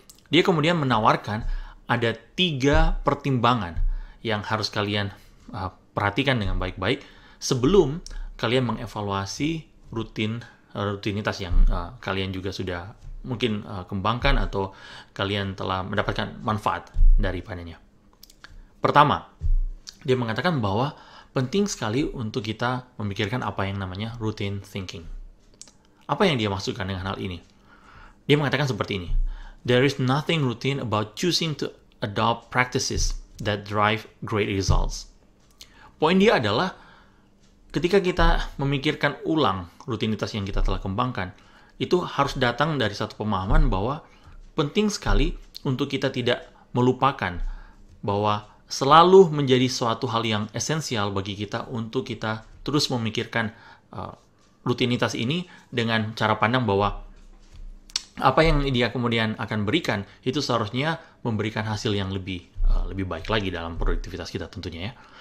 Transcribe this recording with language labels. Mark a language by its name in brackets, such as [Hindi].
[Indonesian] Dia kemudian menawarkan ada 3 pertimbangan yang harus kalian perhatikan dengan baik-baik sebelum kalian mengevaluasi rutinitas yang kalian juga sudah mungkin kembangkan atau kalian telah mendapatkan manfaat daripadanya. Pertama, dia mengatakan bahwa penting sekali untuk kita memikirkan apa yang namanya routine thinking. Apa yang dia maksudkan dengan hal ini? Dia mengatakan seperti ini. [English] There is nothing routine about choosing to adopt practices that drive great results. [Indonesian] Poin dia adalah ketika kita memikirkan ulang rutinitas yang kita telah kembangkan, itu harus datang dari satu pemahaman bahwa penting sekali untuk kita tidak melupakan bahwa selalu menjadi suatu hal yang esensial bagi kita untuk kita terus memikirkan rutinitas ini dengan cara pandang bahwa apa yang dia kemudian akan berikan itu seharusnya memberikan hasil yang lebih baik lagi dalam produktivitas kita tentunya ya.